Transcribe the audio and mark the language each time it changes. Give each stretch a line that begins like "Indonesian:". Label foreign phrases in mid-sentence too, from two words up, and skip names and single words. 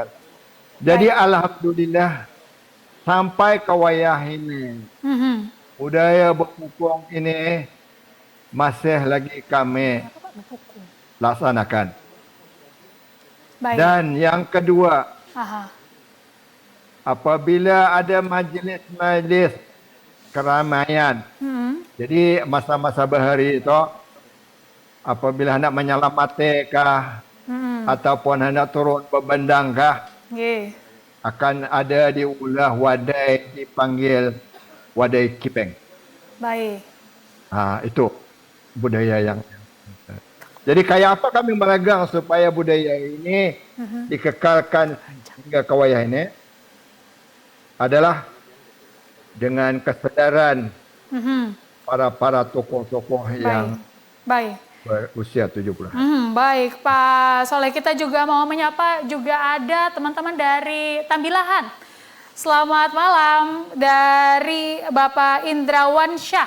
Malay: Jadi alhamdulillah sampai ke wayah ini budaya berpukung ini masih lagi kami laksanakan.
Indonesian: Baik.
Malay: Dan yang kedua, Aha. apabila ada majlis-majlis keramaian, jadi masa-masa bahari itu apabila hendak menyelamati kah ataupun hendak turun berbandang kah, Nggih. akan ada
Banjar: diulah wadai
Malay: dipanggil wadai kipeng.
Indonesian: Baik.
Malay: Itu budaya yang. Jadi kayak apa kami meragang supaya budaya ini dikekalkan hingga ke wayah ini adalah dengan kesedaran para tokoh-tokoh yang
Indonesian: Baik.
Malay: berusia 70.
Indonesian: Baik, Pak Soleh. Kita juga mau menyapa juga ada teman-teman dari Tambilahan. Selamat malam dari Bapak Indrawan Syah.